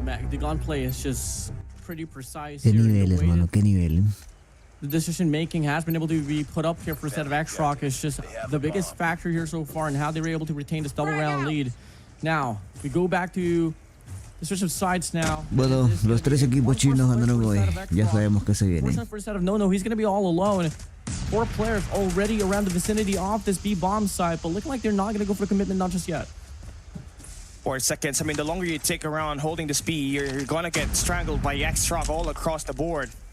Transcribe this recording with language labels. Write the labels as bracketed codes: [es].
[en] The gunplay is just pretty precise. [es] Qué nivel, hermano, qué nivel. [en] The decision making has been able to be put up here for a set of X-Rock. Is just the biggest factor here so far and how they were able to retain this double round lead. Now, we go back to the switch of sides now. [es] Bueno, los tres equipos chinos ganaron hoy. Ya sabemos que se viene. [en] For a set of No, he's going to be all alone. 4 players already around the vicinity of this B bomb site, but looking like they're not going to go for the commitment, not just yet. 4 seconds. I mean, the longer you take around holding this B, you're gonna get strangled by X-Rock all across the board.